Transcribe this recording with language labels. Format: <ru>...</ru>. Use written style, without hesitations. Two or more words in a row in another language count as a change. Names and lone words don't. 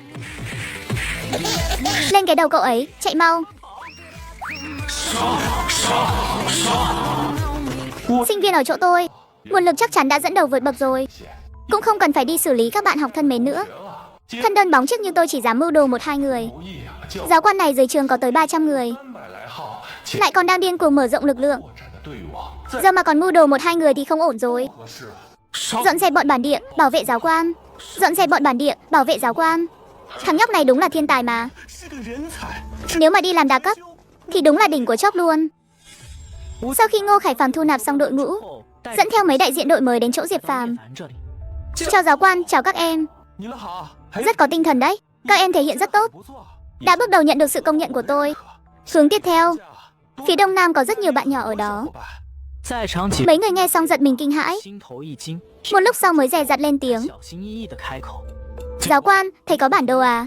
<vi>Lên cái đầu cậu ấy, chạy mau. Sinh viên ở chỗ tôi, nguồn lực chắc chắn đã dẫn đầu vượt bậc rồi. Cũng không cần phải đi xử lý các bạn học thân mến nữa. Thân đơn bóng chức như tôi chỉ dám mưu đồ 1-2 người.</vi> <zh>不易啊，教</zh> <vi>Giáo quan này dưới trường có tới 300 người,</vi> <zh>300 来号，</zh> <vi>lại còn đang điên cuồng mở rộng lực lượng.</vi> <zh>拓展的队伍，在</zh> <vi>Giờ mà còn mưu đồ 1-2 người thì không ổn rồi.</vi> <zh>合适了。</zh> <vi>Dọn dẹp bọn bản địa, bảo vệ giáo quan. Dọn dẹp bọn bản địa, bảo vệ giáo quan. Thằng nhóc này đúng là thiên tài mà.</vi> <zh>是个人才，</zh> <vi>Nếu mà đi làm đa cấp thì đúng là đỉnh của chóp luôn. Sau khi Ngô Khải Phàm thu nạp xong đội ngũ, dẫn theo mấy đại diện đội mới đến chỗ Diệp Phàm. Chào giáo quan, chào các em.</vi> <zh>你们好，还</zh> <vi>Rất có tinh thần đấy. Các em thể hiện rất tốt,</vi> <zh>不错。</zh> <vi>đã bước đầu nhận được sự công nhận của tôi. Hướng tiếp theo, phía đông nam có rất nhiều bạn nhỏ ở đó. Mấy người nghe xong giật mình kinh hãi. Một lúc sau mới dè dặt lên tiếng. Giáo quan, thầy có bản đồ à?</vi>